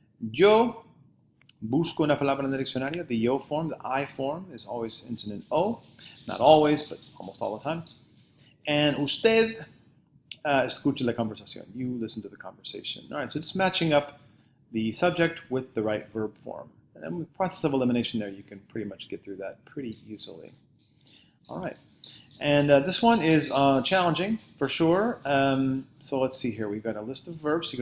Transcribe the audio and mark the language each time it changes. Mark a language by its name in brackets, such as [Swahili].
[Spanish] Yo busco una palabra en el diccionario. [English] The yo form, the I form, is always ends in an O. Not always, but almost all the time. [Spanish] And usted escucha la conversación. [English] You listen to the conversation. All right, so just matching up the subject with the right verb form. And then with process of elimination there, you can pretty much get through that pretty easily. All right. And this one is challenging, for sure. So let's see here. We've got a list of verbs.